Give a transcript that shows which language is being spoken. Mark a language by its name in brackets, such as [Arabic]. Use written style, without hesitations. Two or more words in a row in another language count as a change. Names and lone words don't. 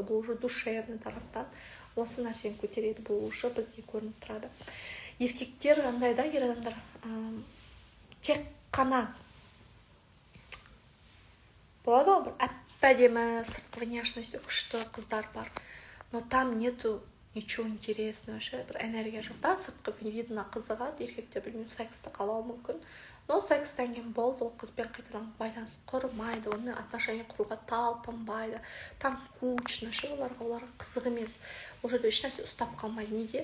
[Kazakh] Бұл [Russian] уже душевный [Kazakh] тараптан осы нәрсені көтереді, бұл уже бізде көрініп тұрады. Еркектер қандай да, ер адамдар тек қана болады ғой, бір әп-әдемі сыртқы внешності күшті қыздар бар, [Russian] но там нету ничего интересного, [Kazakh] бір энергия жоқ. Да, сыртқы видно қызығады, еркектер білмеймін, сексті қалауы мүмкін, но секстен кейін болды, ол қызбен қайтадан байланыс құрмайды, онымен отношения құруға талпынбайды, [Russian] там скучно, [Kazakh] оларға қызық емес, ол жерде ешнәрсе ұстап қалмайды. Неге?